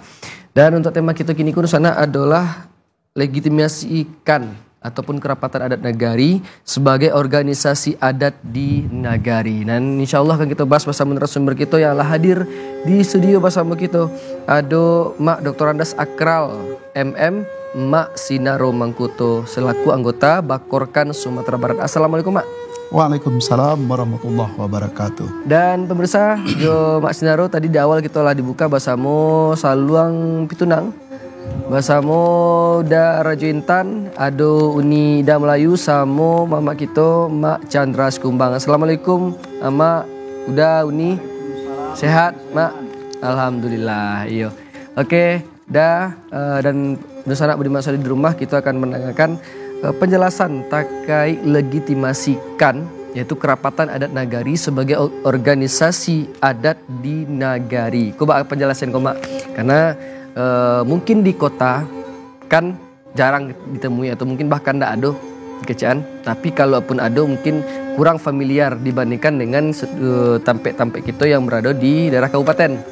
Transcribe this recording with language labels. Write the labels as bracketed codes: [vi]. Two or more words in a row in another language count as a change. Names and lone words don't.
[id] Dan untuk tema kita kini kudu sana adalah legitimasikan ataupun kerapatan adat nagari sebagai organisasi adat di nagari. Dan insyaallah akan kita bahas bersama narasumber kita yang telah hadir di studio bersama kita. Ada Mak Dr. Andas Akral MM Mak Sinaro Mangkuto selaku anggota Bakorkan Sumatera Barat. Assalamualaikum Mak. [ar] Waalaikumsalam warahmatullahi wabarakatuh. [id] Dan pemirsa, yo Mak Sinaro tadi di awal kita lah dibuka bersama Saluang Pitunang. Bersama da Rajo Intan, ado Uni da Melayu sama mama kita Mak Chandra Skumbang. Assalamualaikum Mak, udah Uni sehat Mak? Alhamdulillah. Iyo. Oke, dan bersama budiman sadonyo di rumah kita akan mendengarkan penjelasan terkait legitimasikan yaitu kerapatan adat nagari sebagai organisasi adat di nagari. Coba penjelasan Mak, karena mungkin di kota kan jarang ditemui atau mungkin bahkan tidak ada kecaan, tapi kalaupun ada mungkin kurang familiar dibandingkan dengan tampek-tampek kita yang berada di daerah kabupaten.